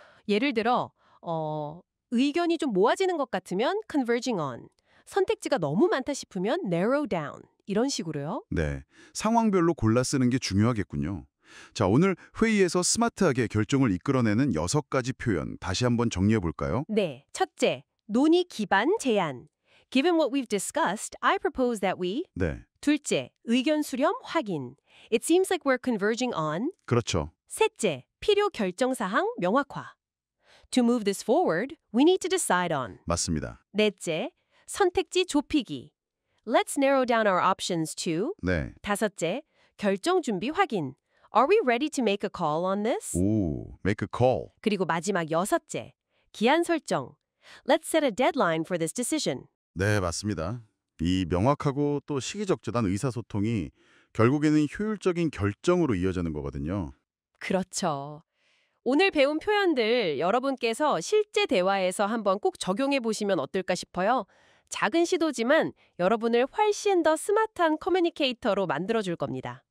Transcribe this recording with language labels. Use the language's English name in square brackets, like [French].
[Korean] 예를 들어 의견이 좀 모아지는 것 같으면 converging on, 선택지가 너무 많다 싶으면 narrow down 이런 식으로요. 네, 상황별로 골라 쓰는 게 중요하겠군요. 자, 오늘 회의에서 스마트하게 결정을 이끌어내는 6가지 표현 다시 한번 정리해 볼까요? 네, 첫째, 논의 기반 제안. [English] Given what we've discussed, I propose that we. [Korean] 네, 둘째, 의견 수렴 확인. [English] It seems like we're converging on. [Korean] 그렇죠. 셋째, 필요 결정 사항 명확화. [English] To move this forward, we need to decide on. [Korean] 맞습니다. 넷째, 선택지 좁히기. [English] Let's narrow down our options to. [Korean] 네, 다섯째, 결정 준비 확인. [English] Are we ready to make a call on this? 오, make a call. [Korean] 그리고 마지막 여섯째, 기한 설정. [English] Let's set a deadline for this decision. [Korean] 네, 맞습니다. 이 명확하고 또 시기적절한 의사소통이 결국에는 효율적인 결정으로 이어지는 거거든요. 그렇죠. 오늘 배운 표현들 여러분께서 실제 대화에서 한번 꼭 적용해 보시면 어떨까 싶어요. 작은 시도지만 여러분을 훨씬 더 스마트한 커뮤니케이터로 만들어줄 겁니다.